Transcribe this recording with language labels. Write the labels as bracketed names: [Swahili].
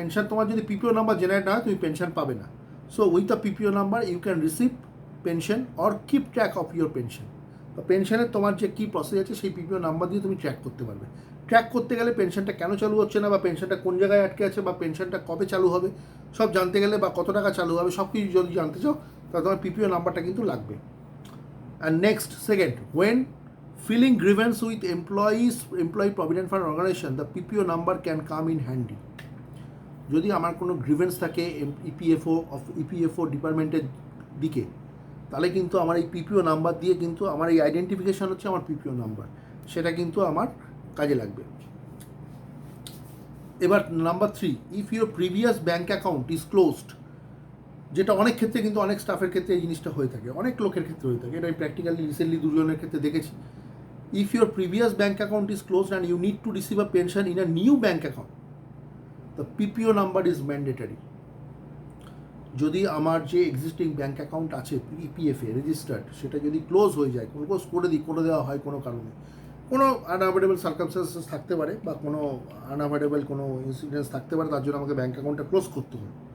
[Bangla] তোমার যদি পিপিও number generate না হয় তুমি পেনশন পাবে না। [English] So with the PPO number you can receive pension or keep track of your pension. [Bangla] তো পেনশনের তোমার যে কী প্রসেস আছে সেই পিপিও নাম্বার দিয়ে তুমি ট্র্যাক করতে পারবে। ট্র্যাক করতে গেলে পেনশনটা কেন চালু হচ্ছে না, বা পেনশনটা কোন জায়গায় আটকে আছে, বা পেনশনটা কবে চালু হবে সব জানতে গেলে, বা কত টাকা চালু হবে সব কিছু যদি জানতে চাও, তাহলে তোমার পিপিও নাম্বারটা কিন্তু লাগবে। [English] And next second, when filing grievance with employee provident fund organization, the PPO number can come in handy. [Bangla] যদি আমার কোনো গ্রিভেন্স থাকে ইপিএফও ডিপার্টমেন্টের দিকে, তাহলে কিন্তু আমার এই পিপিও নাম্বার দিয়ে কিন্তু আমার এই আইডেন্টিফিকেশান হচ্ছে আমার পিপিও নাম্বার, সেটা কিন্তু আমার কাজে লাগবে। এবার number 3, [English] if your previous bank account is closed, [Bangla] যেটা অনেক ক্ষেত্রে কিন্তু অনেক স্টাফের ক্ষেত্রে এই জিনিসটা হয়ে থাকে, অনেক লোকের ক্ষেত্রে হয়ে থাকে, এটা আমি প্র্যাকটিক্যালি রিসেন্টলি দুজনের ক্ষেত্রে দেখেছি। [English] If your previous bank account is closed and you need to receive a pension in a new bank account, the PPO number is mandatory. [Bangla] যদি আমার যে এক্সিস্টিং ব্যাঙ্ক অ্যাকাউন্ট আছে ইপিএফে রেজিস্টার্ড, সেটা যদি ক্লোজ হয়ে যায়, ক্লোজ করে দেওয়া হয় কোনো কারণে, কোনো আনঅ্যাভয়েডেবল সার্কামস্টান্সেস থাকতে পারে বা কোনো আনঅ্যাভয়েডেবল কোনো ইনসিডেন্স থাকতে পারে, তার জন্য আমাকে ব্যাঙ্ক অ্যাকাউন্টটা ক্লোজ করতে হয়,